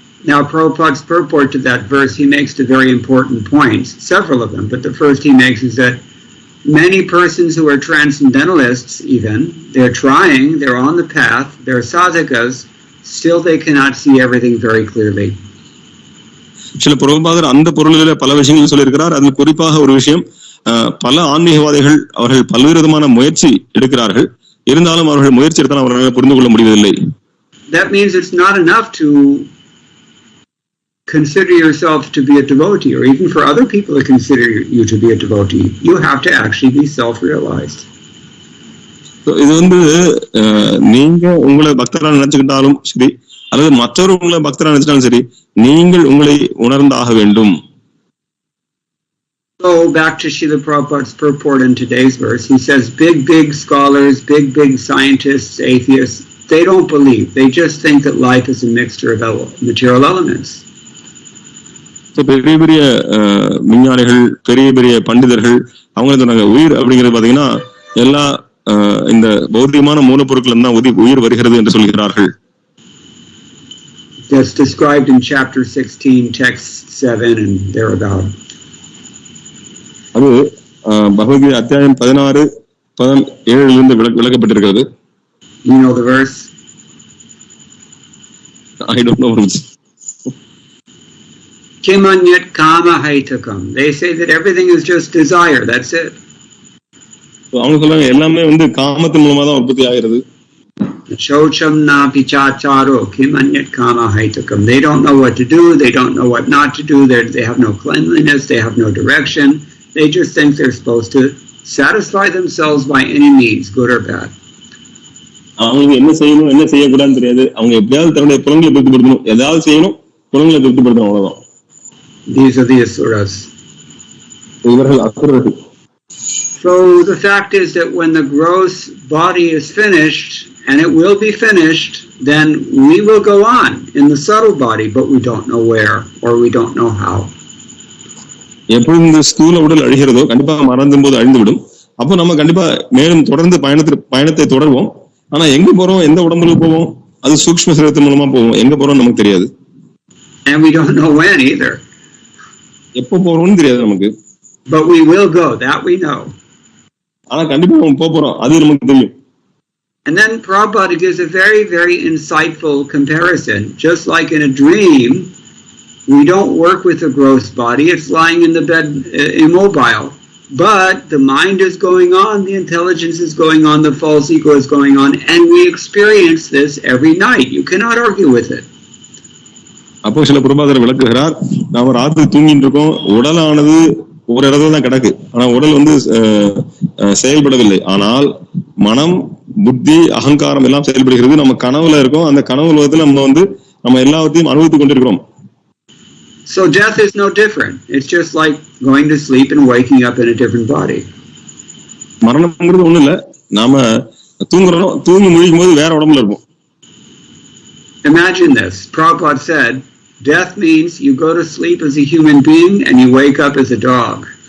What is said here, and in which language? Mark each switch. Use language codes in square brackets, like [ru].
[en] Now, Prabhupada's purport to that verse, he makes the very important points, several of them, but the first he makes is that many persons who are transcendentalists even, they're trying, they're on the path, they're sadhakas, still they cannot see everything very clearly. [ta] சில பிரபுபாதர் அந்த பொருளில பல விஷயங்கள் சொல்லியிருக்கிறார். அதில் குறிப்பாக ஒரு விஷயம், பல ஆன்மீகவாதிகள் அவர்கள் பல்வேறு விதமான முயற்சி எடுக்கிறார்கள், இருந்தாலும் அவர்கள் முயற்சி எடுத்தால் அவர்களால் புரிந்து கொள்ள முடிவதில்லை. [en] That means it's not enough to consider yourself to be a devotee, or even for other people to consider you to be a devotee. You have to actually be self-realized. [ta] இது நீங்க உங்களை பக்தரா நினைச்சுக்கிட்டாலும் சரி, அல்லது மற்றவர் உங்களை பக்தரா நினைச்சாலும் சரி, நீங்கள் உங்களை உணர்ந்தாக வேண்டும். [en] So back to Srila Prabhupada's purport in today's verse, he says big scholars, big scientists, atheists, they don't believe. They just think that life is a mixture of material elements. [ta] பெரிய விஞ்ஞானிகள், பெரிய பண்டிதர்கள் அவங்க சொன்னாங்க, உயிர் அப்படிங்கிறது பாத்தீங்கன்னா எல்லா இந்த பௌத்திகமான மூலப்பொருட்கள் தான் உயிர் வருகிறது என்று சொல்கிறார்கள். [en] That's described in chapter 16, text 7 and thereabout. [ta] அது பகவத்கீதை அத்தியாயம் 16-17 விளக்கப்பட்டிருக்கிறது. [en] You know the verse? I don't know. [sa] Kimanyat kama haitakam. [en] They say that everything is just desire. That's it. [ta] அவங்க சொல்றாங்க எல்லாமே காமத்தின் மூலமா தான் உற்பத்தி ஆகிறது. [sa] Chocham na pichacharo kimanyat kama haitakam. [en] They don't know what to do. They don't know what not to do. They have no cleanliness. They have no direction. They just think they're supposed to satisfy themselves by any means, good or bad. [ta] அவங்களுக்கு என்ன செய்யணும் என்ன செய்யக்கூடாதுன்னு தெரியாது. அவங்க எப்படியாவது தன்னுடைய புலங்களை திருப்திப்படுத்தணும், ஏதாவது செய்யணும், புலங்களை திருப்திப்படுத்தணும், அவ்வளவுதான். [en] These are the asuras. [ta] இவர்கள் அசுரர்கள். [en] So the fact is that when the gross body is finished, and it will be finished, then we will go on in the subtle body, but we don't know where or we don't know how. [ta] எப்போ இந்த ஸ்தூல உடல் அழிகிறதோ கண்டிப்பா மறந்தும் போது அழிந்துவிடும். அப்போ நம்ம கண்டிப்பா மேலும் தொடர்ந்து பயணத்தை தொடர்வோம். ஆனா எங்க போறோம், எந்த உடம்புல போவோம், அது சூக்ஷ்ம சரீரத்தின் மூலமா போவோம். எங்க போறோம் நமக்கு தெரியாது. [en] And we don't know when either. [ta] எப்போ போறோம்னு தெரியாது நமக்கு. [en] But we will go, that we know. [ta] ஆனா கண்டிப்பா நம்ம போறோம், அது நமக்கு தெரியும். [en] And then Prabhupada gives a very, very insightful comparison. Just like in a dream, we don't work with the gross body, it's lying in the bed immobile. But the mind is going on, the intelligence is going on, the false ego is going on, and we experience this every night. You cannot argue with it. [ta] அப்போ சில பிரபாதர் விளக்குகிறார், நாம ராத்திரி தூங்கிட்டு இருக்கோம், உடலானது ஒரு இடத்துல தான் கிடக்கு, ஆனா உடல் வந்து செயல்படவில்லை. ஆனால் மனம், புத்தி, அகங்காரம் எல்லாம் செயல்படுகிறது. நம்ம கனவுல இருக்கோம், அந்த கனவு உலகத்துல நம்ம எல்லாத்தையும் அனுபவித்துக் கொண்டிருக்கிறோம். [en] So death is no different. It's just like going to sleep and waking up in a different body. [ta] மரணம்ங்கிறது ஒண்ணு இல்ல, நாம தூங்குறோம், தூங்கி முழிக்கும் போது வேற உடம்புல இருப்போம். [en] Imagine this. Prabhupada said, death means you go to sleep as a human being and you wake up as a dog.